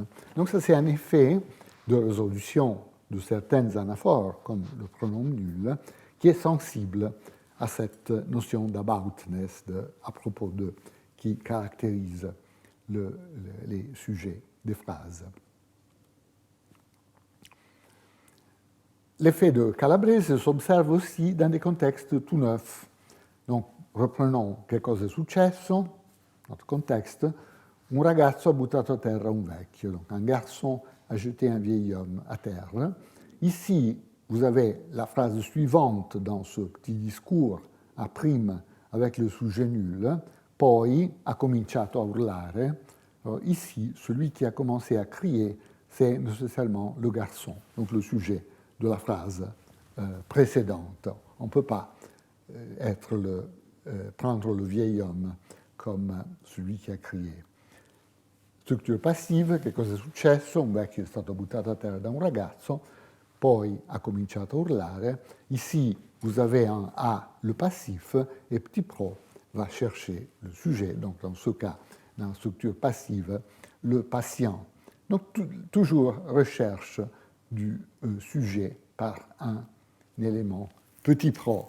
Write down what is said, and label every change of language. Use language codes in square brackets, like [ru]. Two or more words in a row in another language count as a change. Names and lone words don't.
[fr] Donc ça, c'est un effet de résolution de certaines anaphores, comme le pronom nul, qui est sensible à cette notion d'aboutness, à propos de, qui caractérise les sujets des phrases. L'effet de Calabrese s'observe aussi dans des contextes tout neufs. Donc, reprenons [it] Che cosa è successo, [fr] notre contexte. [it] Un ragazzo ha buttato a terra un vecchio. [fr] Donc, un garçon a jeté un vieil homme à terre. Ici, vous avez la phrase suivante dans ce petit discours à prime avec le sujet nul. [it] Poi ha cominciato a urlare. [fr] Alors, ici, celui qui a commencé à crier, c'est nécessairement le garçon, donc le sujet de la phrase précédente. On ne peut pas prendre le vieil homme comme celui qui a crié. [it] Strutture passive, che cosa è successo? Un vecchio è stato buttato a terra da un ragazzo, poi ha cominciato a urlare. [fr] Ici, vous avez un A, le passif, et petit pro va chercher le sujet, donc dans ce cas, dans la structure passive, le patient. Donc toujours recherche du sujet par un élément petit pro.